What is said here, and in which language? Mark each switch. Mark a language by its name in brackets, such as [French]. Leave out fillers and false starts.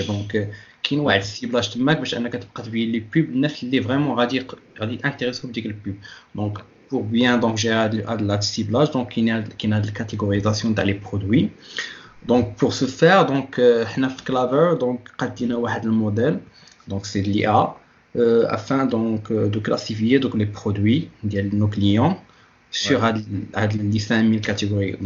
[Arabic] دونك كاين واحد السيبلاج تماك باش انك تبقى تبين لي بوب الناس اللي فريمون غادي انتريسو بديك البوب. [French] دونك pour bien donc gérer le ciblage, donc il y a la catégorisation dans les produits. Donc pour ce faire, donc [Arabic] حنا في Clever donc قدينا واحد الموديل [French] donc c'est l'IA afin donc de classifier donc les produits de nos clients sur les 5000 catégories.